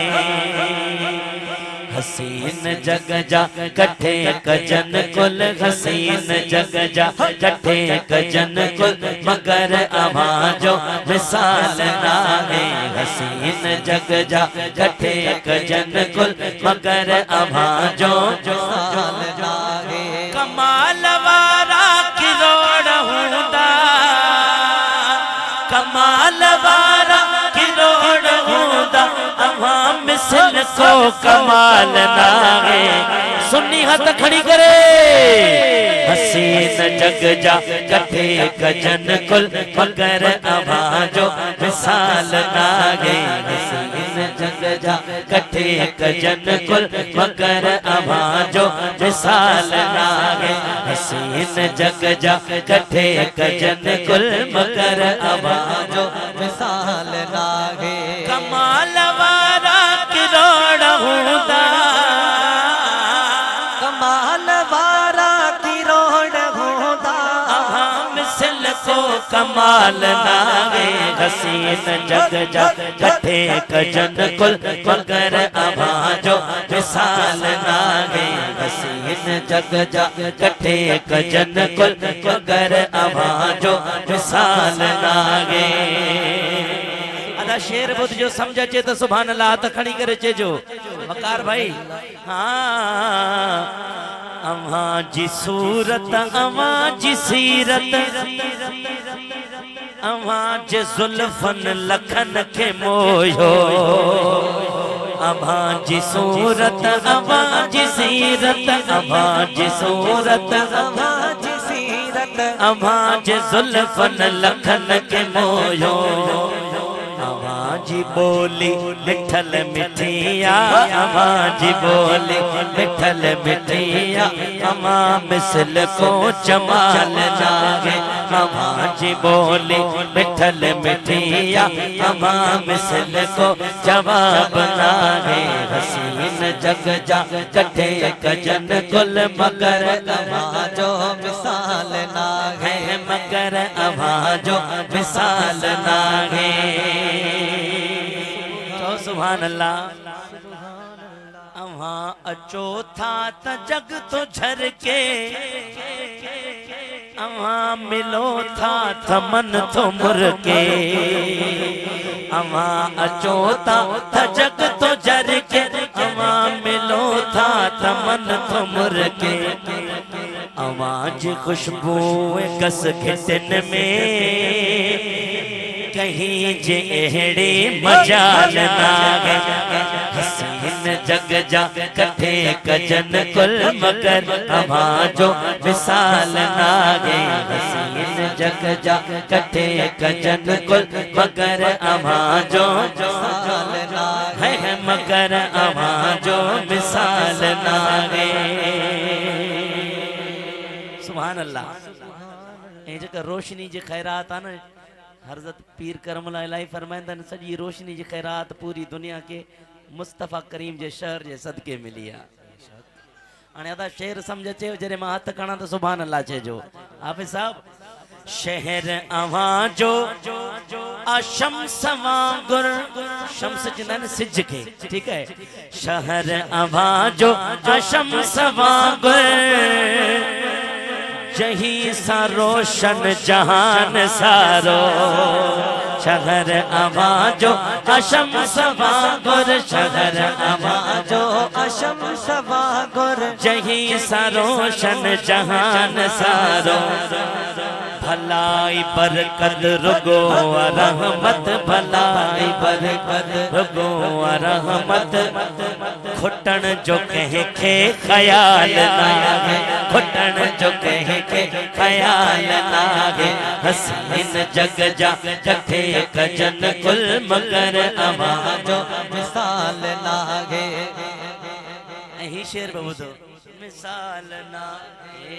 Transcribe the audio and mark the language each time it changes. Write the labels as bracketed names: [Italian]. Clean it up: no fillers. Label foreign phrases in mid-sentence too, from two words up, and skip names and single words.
[Sindhi] हसीन जग जा कठे कजन कुल हसीन जग जा कठे कजन कुल मगर आवाजो मिसाल नागे। हसीन जग जा कठे कजन कुल मगर आवाजो मिसाल नागे। कमाल वारा किरोड़ हुंदा कमाल वारा किरोड़ हुंदा अवा मिसल को कमाल नागे। सुन्नी हाथ खड़ी करे। हसीन जग जा कठे कजन कुल मगर आवाजो मिसाल नागे। हसीन जग जा कठे कजन कुल मगर आवाजो मिसाल नागे। हसीन जग जा कठे कजन कुल मगर आवाजो मिसाल नागे। कमाल वारा किरोड़ हुंदा कमाल वारा किरोड़ हुंदा अवा मिसल को कमाल नागे। हसीन जग जा कठे कजन कुल मगर आवाजो मिसाल नागे। हसीन जग जा कठे कजन कुल मगर आवाजो मिसाल नागे। अदा शेर बुध जो समझ अचे तो [Arabic] سبحان الله [Sindhi] त खड़ी करे चेजो वकार भाई। हाँ अवा जी सूरत अवा जी सीरत अवा जे जुल्फन लखन के मोयो। अवा जी सूरत अवा जी सीरत अवा जी सूरत अवा जी सीरत अवा जे जुल्फन लखन के मोयो। अवाजी बोली मिठल मिठिया अवाजी बोली मिठल मिठिया अमा मिसल को जमाल नागे। अवाजी बोली मिठल मिठिया अमा मिसल को जवाब नागे। हसीन जग जा कठे कजन कुल मगर आवाजो मिसाल नागे। मगर आवाजो मिसाल नागे। [Arabic] سبحان الله. [Sindhi] अवा अचो था त जग तो झरके अवा मिलो था त मन तो मुरके। अवा अचो था त जग तो झरके अवा मिलो था त मन तो मुरके। आवाज खुशबू कस खितन में कहीं जे एहड़े मजाल नागे। हसीन जग जा कठे कजन कुल मगर आवाजो मिसाल नागे। हसीन जग जा कठे कजन कुल मगर आवाजो मिसाल नागे। है मगर आवाजो मिसाल नागे। [Arabic] سبحان الله. [Sindhi] ए जका रोशनी जे खैरात आ न हज़रत पीर करमला इलाही फरमाइंदा सॼी रोशनी जी खैरात पूरी दुनिया के मुस्तफ़ा करीम जे शहर जे सदके मिली आहे। हाणे अदा शेर समझ अचे जॾहिं मां हथ खणा त [Arabic] سبحان الله [Sindhi] चइजो। हाफ़िज़ साहब शहर आवाजो अशम्स वांगुर शम्स चवंदा आहिनि सिज खे [Hindi] ठीक है। [Sindhi] शहर आवाजो अशम्स वांगुर जही सा रोशन जहान सारो। शहर आवाजो अशम्स वांगुर शहर आवाजो अशम्स वांगुर जही सा रोशन जहान सारो। भलाई बरकत रुगो रहमत भलाई बरकत रुगो रहमत। खुटन जो कहे के ख्याल नागे खुटन जो कहे के ख्याल नागे। हसीन जग जा कठे कजन कुल मगर आवाजो मिसाल नागे। यही शेर बबूदो मिसाल नागे।